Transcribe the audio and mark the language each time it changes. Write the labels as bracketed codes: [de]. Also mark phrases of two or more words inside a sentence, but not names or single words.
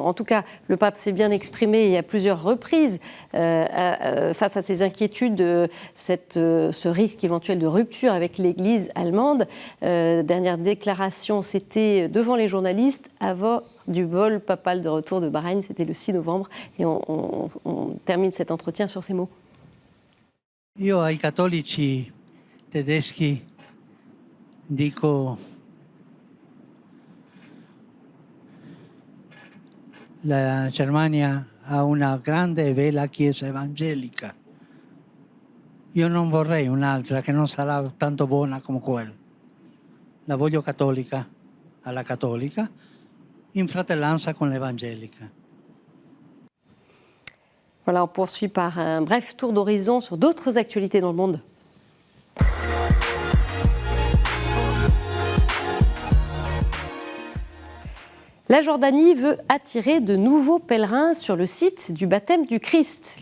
[fr] En tout cas, le pape s'est bien exprimé à plusieurs reprises face à ces inquiétudes, ce risque éventuel de rupture avec l'Église allemande. Dernière déclaration, c'était devant les journalistes avant du vol papal de retour de Bahreïn, c'était le 6 novembre. Et on termine cet entretien sur ces mots. [it] Io ai cattolici tedeschi dico la Germania ha una grande e bella chiesa evangelica. Io non vorrei un'altra che non sarà tanto buona come quella. La voglio cattolica, alla cattolica, in fratellanza con l'evangelica. [fr] Voilà, on poursuit par un bref tour d'horizon sur d'autres actualités dans le monde. La Jordanie veut attirer de nouveaux pèlerins sur le site du baptême du Christ.